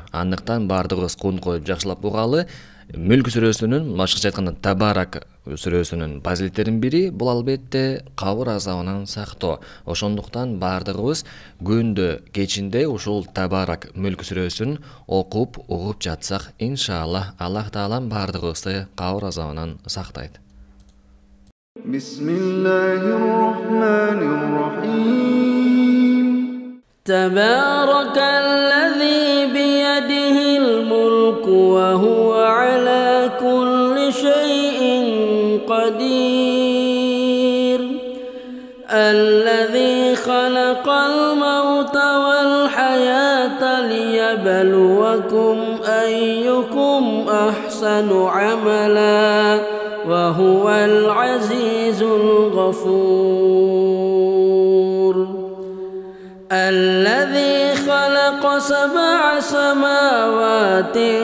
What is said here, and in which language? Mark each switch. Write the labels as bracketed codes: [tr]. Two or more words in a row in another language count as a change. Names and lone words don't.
[ky] Андыктан бардыгыбыз кун коюп жакшылап угалы. Мүлк сүрөсүнүн, башкача айтканда Табарак сүрөсүнүн фазилеттеринин бири бул албетте кабыр азабынан сактоо. Ошондуктан бардыгыбыз күндө кечинде ушул Табарак Мүлк сүрөсүн окуп, угуп жатсак, иншаллах Аллах таалам бардыгыбызды кабыр азабынан сактайт. [ar] بسم الله الرحمن الرحيم تبارك الذي بيده الملك وهو على كل شيء قدير الذي خلق الموت والحياة ليبلوكم أيكم أحسن عملا وهو العزيز الغفور الذي خلق 7 سماوات